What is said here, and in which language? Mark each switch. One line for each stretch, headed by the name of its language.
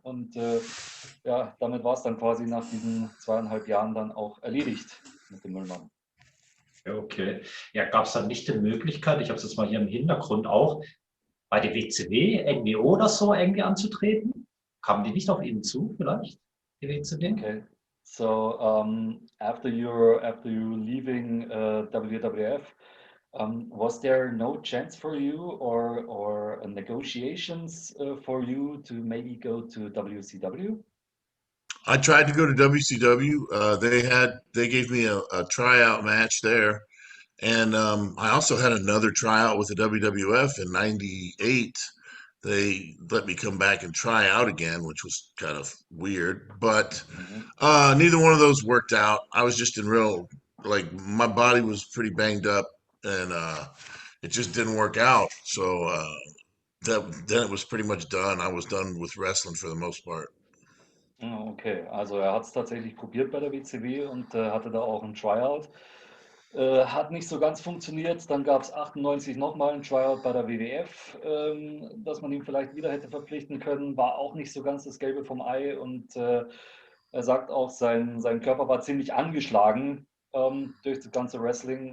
German: Und ja, damit war es dann quasi nach diesen 2,5 Jahren dann auch erledigt mit dem Müllmann. Okay. Ja, gab es dann nicht die Möglichkeit, ich habe es jetzt mal hier im Hintergrund auch, bei der WCW, NWO oder so irgendwie anzutreten? Kamen die nicht auf Ihnen zu, vielleicht, die WCW? Okay.
English: So after you leaving WWF, was there no chance for you or negotiations for you to maybe go to WCW? I tried to go to WCW. They gave me a tryout match there, and I also had another tryout with the WWF in '98. They let me come back and try out again, which was kind of weird, but neither one of those worked out. I was just in real, like, my body was pretty banged up, and it just didn't work out. So then it was pretty much done. I was done with wrestling for the most part.
German: Okay, also er hat es tatsächlich probiert bei der WCW und hatte da auch ein Tryout. Hat nicht so ganz funktioniert. Dann gab es 98 nochmal ein Tryout bei der WWF, dass man ihn vielleicht wieder hätte verpflichten können. War auch nicht so ganz das Gelbe vom Ei. Und er sagt auch, sein Körper war ziemlich angeschlagen durch das ganze Wrestling.